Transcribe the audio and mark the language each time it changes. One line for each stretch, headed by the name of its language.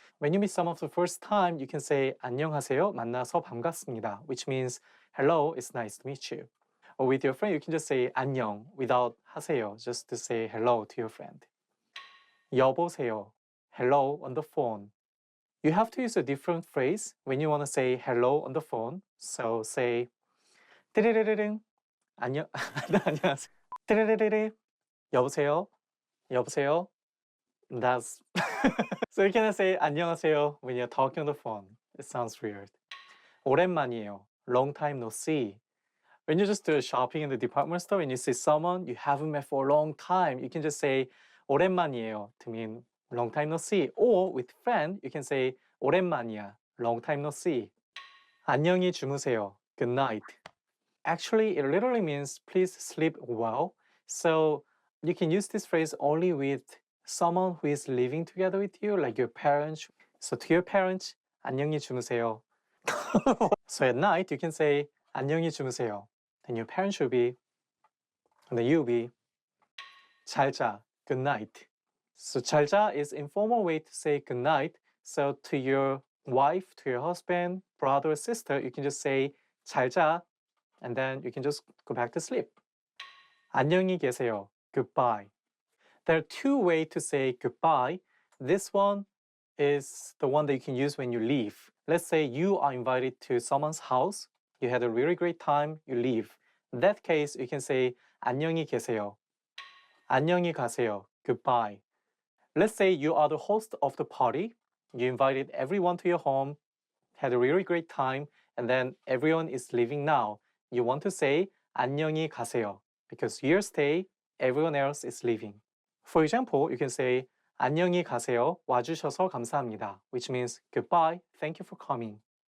English: When you meet someone for the first time, you can say
Korean: 안녕하세요. 만나서 반갑습니다,
English: which means hello, it's nice to meet you. Or with your friend, you can just say
Korean: 안녕
English: without
Korean: 하세요,
English: just to say hello to your friend.
Korean: 여보세요.
English: Hello on the phone. You have to use a different phrase when you want to say hello on the phone. So say
Korean: 띠리리리링 안녕 안녕하세요. 띠리리리리 여보세요. 여보세요.
English: That's so you can say
Korean: 안녕하세요
English: when you're talking on the phone. It sounds weird.
Korean: 오랜만이에요.
English: Long time no see. When you're just shopping in the department store and you see someone you haven't met for a long time, you can just say
Korean: 오랜만이에요
English: to mean long time no see. Or with friend, you can say
Korean: 오랜만이야,
English: long time no see.
Korean: 안녕히 주무세요,
English: good night. Actually, it literally means please sleep well. So you can use this phrase only with someone who is living together with you, like your parents. So to your parents,
Korean: 안녕히 주무세요.
English: So at night, you can say 안녕히 주무세요. Then your parents will be, and then you'll be
Korean: 잘 자,
English: good night. So
Korean: 잘 자
English: is informal way to say good night. So to your wife, to your husband, brother or sister, you can just say 잘 자, and then you can just go back to sleep.
Korean: 안녕히 계세요,
English: goodbye. There are two ways to say goodbye. This one is the one that you can use when you leave. Let's say you are invited to someone's house. You had a really great time, you leave. In that case, you can say
Korean: 안녕히 계세요. 안녕히 가세요,
English: goodbye. Let's say you are the host of the party. You invited everyone to your home, had a really great time, and then everyone is leaving now. You want to say
Korean: 안녕히 가세요
English: because your stay, everyone else is leaving. For example, you can say
Korean: 안녕히 가세요. 와주셔서 감사합니다,
English: which means goodbye, thank you for coming.